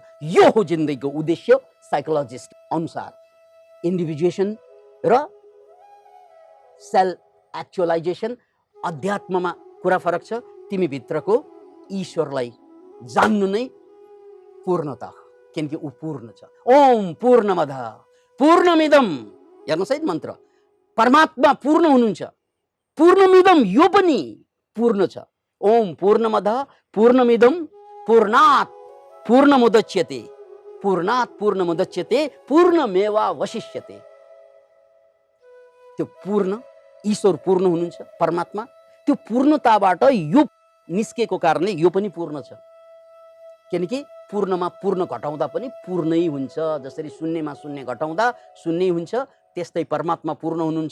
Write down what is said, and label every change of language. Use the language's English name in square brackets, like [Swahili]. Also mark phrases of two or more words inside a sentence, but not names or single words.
[Nepali] यो हो जिन्दगीको उद्देश्य साइकोलोजिस्ट अनुसार। इन्डिभिजुएसन र [English] self actualization, [Nepali] अध्यात्ममा कुरा फरक छ। तिमी भित्रको ईश्वरलाई जान्नु नै पूर्णता हो, किनकि ऊ पूर्ण छ। [Sanskrit] ओम पूर्णमद पूर्णमिदम, [Nepali] हेर्नुहोस् है मन्त्र, परमात्मा पूर्ण हुनुहुन्छ, पूर्णमिदम यो पनि पूर्ण छ। [Sanskrit] ओम पूर्णमद पूर्णमिदम पूर्णात् पूर्णमुदच्यते, पूर्णात् पूर्णमुदच्यते पूर्णमेवावशिष्यते। [Nepali] त्यो पूर्ण ईश्वर पूर्ण हुनुहुन्छ, परमात्मा। त्यो पूर्णताबाट यो निस्केको कारणले यो पनि पूर्ण छ। किनकि पूर्णमा पूर्ण घटाउँदा पनि पूर्णै हुन्छ। जसरी शून्यमा शून्य घटाउँदा शून्यै हुन्छ, त्यस्तै परमात्मा पूर्ण हुनुहुन्छ।